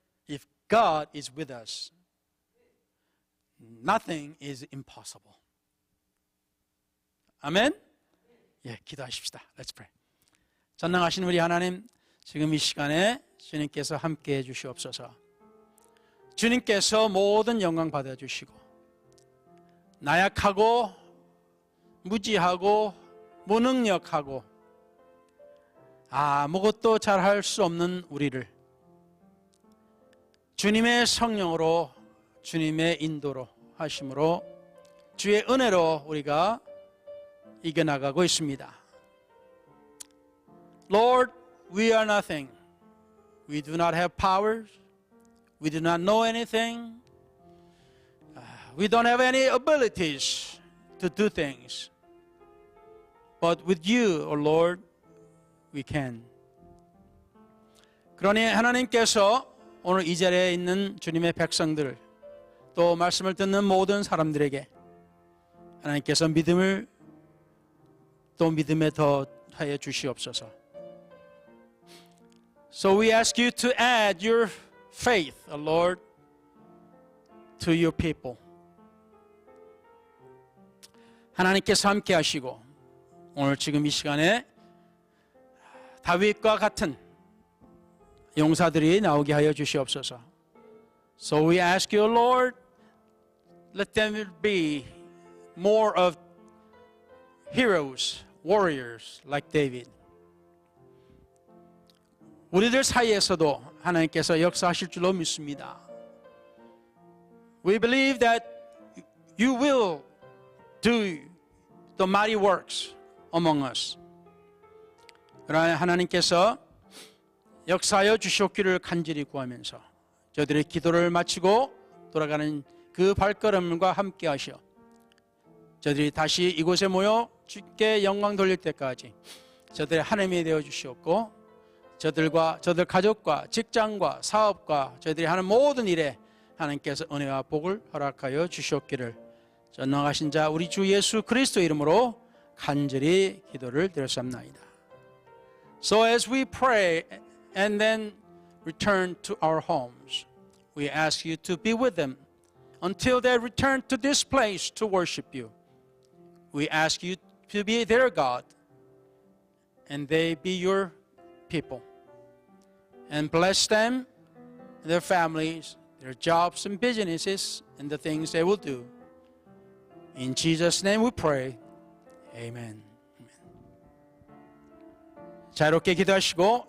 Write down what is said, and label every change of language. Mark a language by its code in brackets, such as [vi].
[en] If God is with us, nothing is impossible. [ko] 아멘? 예, 기도하십시다. [en] Let's pray. [ko] 전능하신 우리 하나님, 지금 이 시간에 주님께서 함께해 주시옵소서. 주님께서 모든 영광 받아주시고 나약하고 무지하고 무능력하고 아무것도 잘할 수 없는 우리를 주님의 성령으로 주님의 인도로 하심으로 주의 은혜로 우리가 이겨나가고 있습니다. [en] Lord, we are nothing. We do not have powers. We do not know anything. We don't have any abilities to do things. But with you, O Lord, we can. [ko] 그러니 하나님께서 오늘 이 자리에 있는 주님의 백성들, 또 말씀을 듣는 모든 사람들에게 하나님께서 믿음을 또 믿음에 더하여 주시옵소서. [en] So we ask you to add your faith, O Lord, to your people. [ko] 하나님께서 함께 하시고 오늘 지금 이 시간에 다윗과 같은 용사들이 나오게 하여 주시옵소서. [en] So we ask you, Lord, let them be more of heroes, warriors like David. [ko] 우리들 사이에서도 하나님께서 역사하실 줄로 믿습니다. [en] We believe that you will do the mighty works among us. [ko] 그러나 하나님께서 역사하여 주시옵기를 간절히 구하면서 저들의 기도를 마치고 돌아가는 그 발걸음과 함께 하시어 저들이 다시 이곳에 모여 주께 영광 돌릴 때까지 저들의 하나님이 되어 주시옵고 저들과 저들 가족과 직장과 사업과 저희들이 하는 모든 일에 하나님께서 은혜와 복을 허락하여 주시옵기를 전능하신 자 우리 주 예수 그리스도 이름으로 간절히 기도를 드렸습니다. [en] So as we pray and then return to our homes, we ask you to be with them until they return to this place to worship you. We ask you to be their God and they be your people. And bless them, their families, their jobs and businesses, and the things they will do. In Jesus' name we pray. [ko] Amen. 자유롭게 기도하시고